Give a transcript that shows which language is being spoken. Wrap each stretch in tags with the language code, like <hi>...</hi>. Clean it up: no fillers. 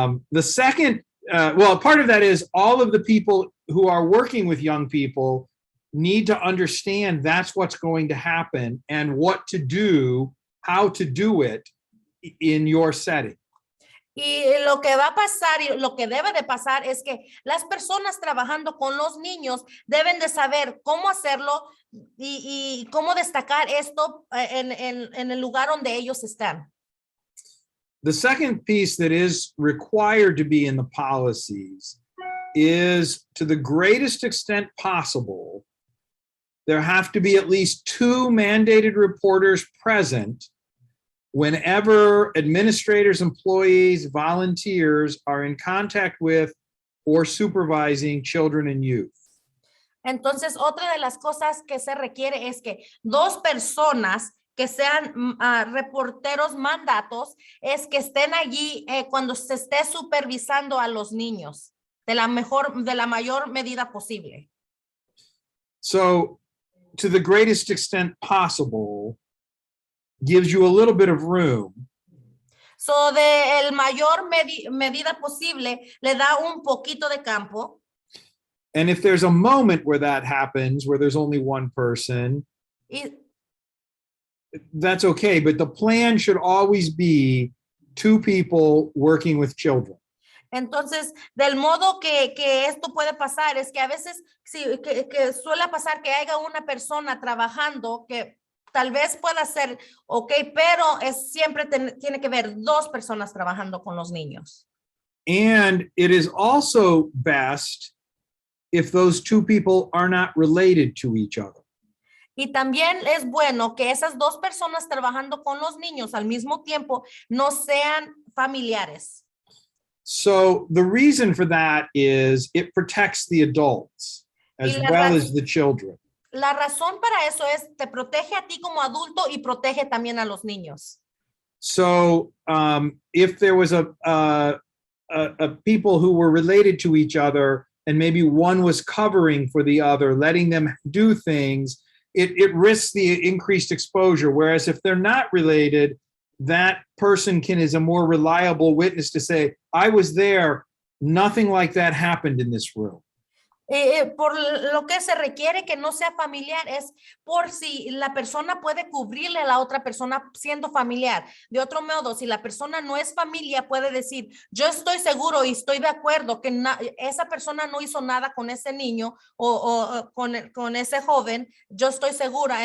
<en>The second, part of that is all of the people who are working with young people need to understand that's what's going to happen and what to do, how to do it in your setting.</en> <es>Y lo que va a pasar y lo que debe de pasar es que las personas trabajando con los niños deben de saber cómo hacerlo y cómo destacar esto en el lugar donde ellos están.</es> <en>The second piece that is required to be in the policies is, to the greatest extent possible, there have to be at least 2 mandated reporters present whenever administrators, employees, volunteers are in contact with or supervising children and youth.</en> <es>Entonces, otra de las cosas que se requiere es que 2 personas que sean reporteros mandatos, es que estén allí cuando se esté supervisando a los niños de la mayor medida posible.</es> <en>So, to the greatest extent possible gives you a little bit of room.</en> <es>So, de el mayor medida posible le da un poquito de campo.</es> <en>And if there's a moment where that happens, where there's only one person, that's okay, but the plan should always be 2 people working with children.</en> <es>Entonces, del modo que esto puede pasar es que a veces sí, que suele pasar que haya una persona trabajando que tal vez pueda ser okay, pero siempre tiene que haber 2 personas trabajando con los niños.</es> <en>And it is also best if those 2 people are not related to each other.</en> <es>Y también es bueno que esas 2 personas trabajando con los niños al mismo tiempo no sean familiares.</es> <en>So the reason for that is it protects the adults as well as the children.</en> <es>La razón para eso es te protege a ti como adulto y protege también a los niños.</es> <en>So if there was a people who were related to each other and maybe one was covering for the other, letting them do things, it risks the increased exposure. Whereas if they're not related, that person is a more reliable witness to say, I was there, nothing like that happened in this room.</en> <es>Por lo que se requiere que no sea familiar es por si la persona puede cubrirle a la otra persona siendo familiar. De otro modo, si la persona no es familia, puede decir, yo estoy seguro y estoy de acuerdo que esa persona no hizo nada con ese niño o con ese joven, yo estoy segura.</es>